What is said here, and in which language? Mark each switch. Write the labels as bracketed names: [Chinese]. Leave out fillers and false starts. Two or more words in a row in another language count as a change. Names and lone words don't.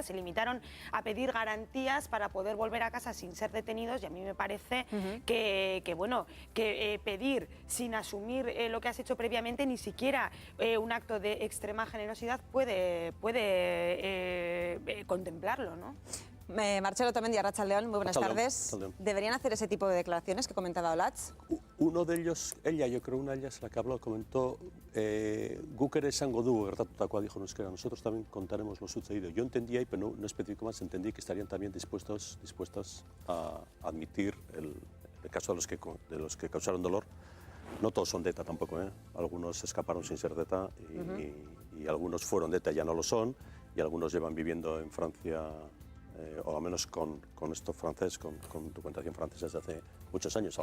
[Spanish] Se limitaron a pedir garantías para poder volver a casa sin ser detenidos, y a mí me parece que pedir sin asumir lo que has hecho previamente, ni siquiera un acto de extrema generosidad puede contemplarlo, ¿no? Marcelo Otamendi, Arratsaldeon, muy buenas tardes. ¿Deberían hacer ese tipo de declaraciones que comentaba Olatz? Uno de ellos, yo creo una de ellas, la que habló, comentó [Basque] guk ere esango dugu gertatutakoa, [Spanish] dijo euskera, nosotros también contaremos lo sucedido. Yo entendía, pero no especifico más, entendí que estarían también dispuestos a admitir el caso de los que causaron dolor. No todos son de ETA tampoco, algunos escaparon sin ser de ETA y algunos fueron de ETA, ya no lo son, y algunos llevan viviendo en Francia, o al menos con esto francés, con documentación francesa desde hace muchos años.